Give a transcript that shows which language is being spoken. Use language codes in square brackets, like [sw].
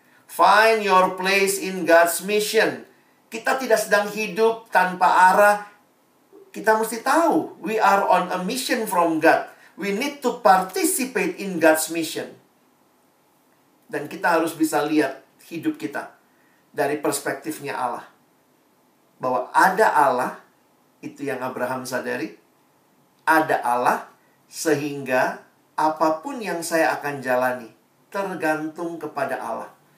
[en] Find your place in God's mission. [id] Kita tidak sedang hidup tanpa arah. Kita mesti tahu, [en] we are on a mission from God. We need to participate in God's mission. [id] Dan kita harus bisa lihat hidup kita dari perspektifnya Allah. Bahwa ada Allah, itu yang Abraham sadari. Ada Allah, sehingga apapun yang saya akan jalani, tergantung kepada Allah.